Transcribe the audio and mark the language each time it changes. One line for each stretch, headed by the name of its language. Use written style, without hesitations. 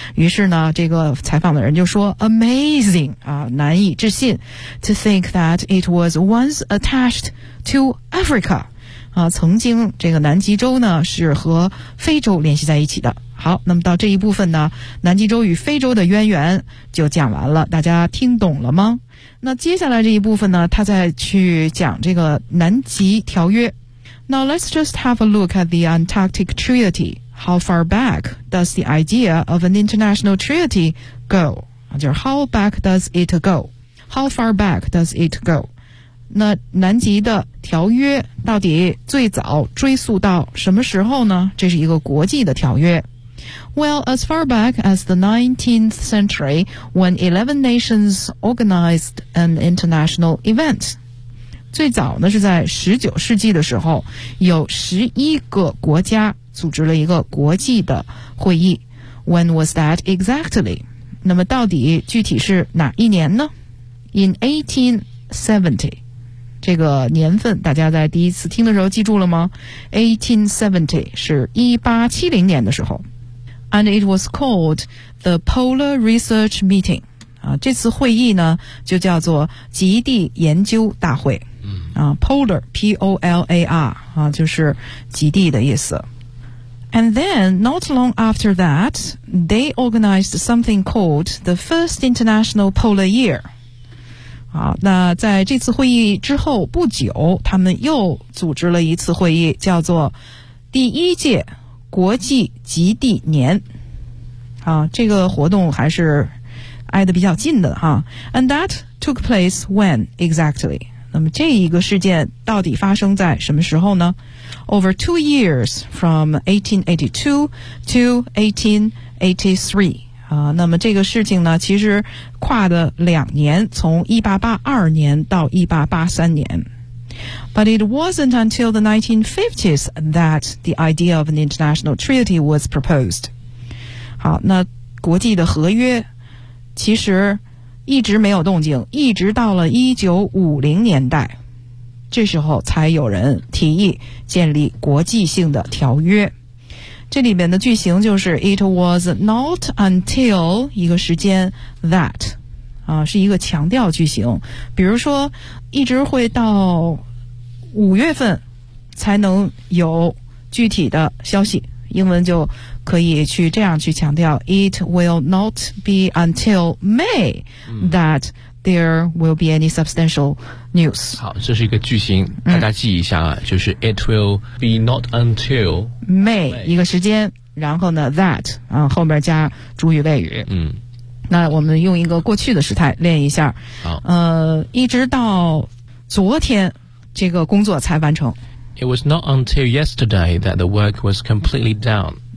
Chinese: 于是呢，这个采访的人就说 ：“Amazing 啊，难以置信 ，
English: to think that it was once attached to Africa
Chinese: 啊，曾经这个南极洲呢是和非洲联系在一起的。” 好，那么到这一部分呢，南极洲与非洲的渊源就讲完了，大家听懂了吗？那接下来这一部分呢，他再去讲这个南极条约。
English: Now let's just have a look at the Antarctic Treaty. How far back does the idea of an international treaty go? 就是 how back does it go? How far back does it go?
Chinese: 那南极的条约到底最早追溯到什么时候呢？这是一个国际的条约。
English: Well, as far back as the 19th century, when 11 nations organized an international event.
Chinese: 最早呢是在19世纪的时候，有11个国家组织了一个国际的会议。
English: When was that exactly?
Chinese: 那么到底具体是哪一年呢？
English: In 1870.
Chinese: 这个年份大家在第一次听的时候记住了吗？ 1870 是1870年的时候。
English: And it was called the Polar Research Meeting.
Chinese: 啊，这次会议呢就叫做极地研究大会。啊， Polar, P-O-L-A-R, 啊，就是极地的意思。
English: And then, not long after that, they organized something called the First International Polar Year.
Chinese: 好，那在这次会议之后不久，他们又组织了一次会议，叫做第一届国际极地年。啊，这个活动还是挨得比较近的哈。
English: And that took place when exactly?
Chinese: 那么这一个事件到底发生在什么时候呢？
English: Over 2 years from 1882 to 1883.
Chinese: 那么这个事情呢其实跨了两年，从1882年到1883年。
English: But it wasn't until the 1950s that the idea of an international treaty was proposed.
Chinese: 好，那国际的合约其实一直没有动静，一直到了1950年代，这时候才有人提议建立国际性的条约。这里面的句型就是
English: It was not until
Chinese: 一个时间 that 啊，是一个强调句型。比如说一直会到五月份才能有具体的消息，英文就可以去这样去强调
English: It will not be until May that there will be any substantial news.
Chinese: 好，这是一个句型，大家记一下，就是
English: It will be not until
Chinese: May 一个时间，然后呢 that 啊，后面加主语谓语。嗯，那我们用一个过去的时态练一下。好，一直到昨天这个工作才完成。
English: It was not until yesterday that the work was completely done.